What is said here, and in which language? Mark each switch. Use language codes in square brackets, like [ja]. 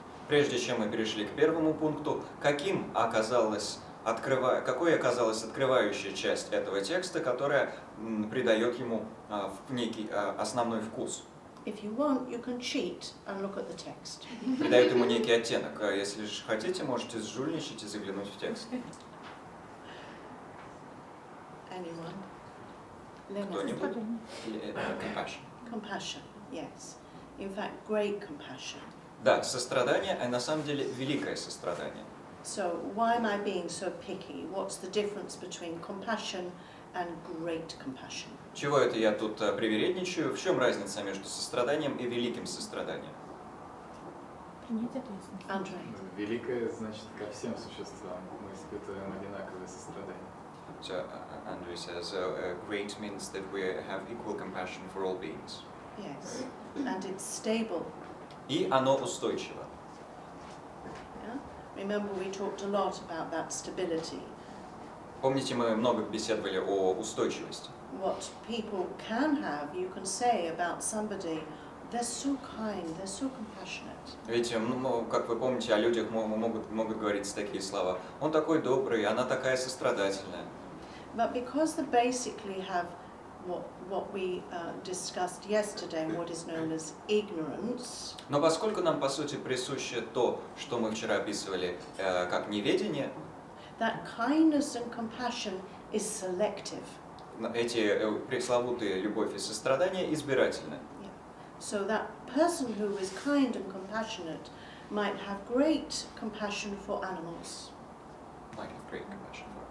[ru] Прежде чем мы перешли к первому пункту, какой оказалась открывающая часть этого текста, которая придает ему некий основной вкус? [en] If you want, you can cheat and look at the text. [ru] Придает ему некий оттенок. Если же хотите, можете сжульничать и заглянуть в текст. [en] Anyone? [ru] Кто-нибудь? Compassion. [en] Compassion, yes. In fact, great compassion. [ru] Да, сострадание, а на самом деле великое сострадание. [en] So why am I being so picky? What's the difference between compassion and great compassion? [ru] Чего это я тут привередничаю? В чем разница между состраданием и великим состраданием? Принять ответственность. [en] Andrei. [ru] Великое значит ко всем существам. Мы испытываем одинаковое сострадание. [en] So Andrew says, great means that we have equal compassion for all beings. Yes, and it's stable. [ru] И оно устойчиво. [en] Yeah? Remember, we talked a lot about that stability. [ru] Помните, мы много беседовали о устойчивости. [en] What people can have, you can say about somebody, they're so kind, they're so compassionate. [ru] Ведь, как вы помните, о людях могут говорить такие слова. Он такой добрый, она такая сострадательная. [en] But because they basically have what we discussed yesterday, what is known as ignorance. [ru] Но поскольку нам по сути присуще то, что мы вчера описывали как неведение, [en] that kindness and compassion is selective. [ru] Эти пресловутые любовь и сострадание избирательны. [en] So that person who is kind and compassionate might have great compassion for animals. Might have great compassion.